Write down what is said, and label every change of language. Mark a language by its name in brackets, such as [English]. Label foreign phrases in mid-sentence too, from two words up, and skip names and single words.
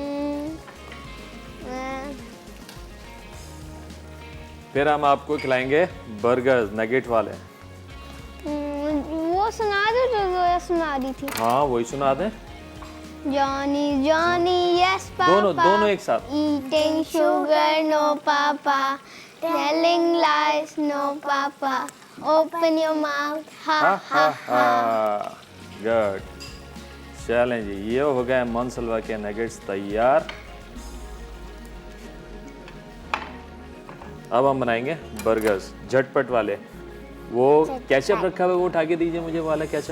[Hindi] फिर हम आपको खिलाएंगे [English] burger nugget [Hindi] वाले। वो सुना दो जो जोया सुना रही थी। हाँ, वही सुना दें। [English] Johnny, Johnny, yes papa. [Hindi] दोनों एक साथ। [English] Eating sugar, no papa. Telling lies, no papa. Open your mouth, ha ha ha. [Hindi] गुड। चलें जी, ये हो गए मनसलवा के नगेट्स तैयार। अब हम बनाएंगे बर्गर्स झटपट वाले। वो केचप रखा हुआ है, वो उठा के दीजिए मुझे, वाला केचप।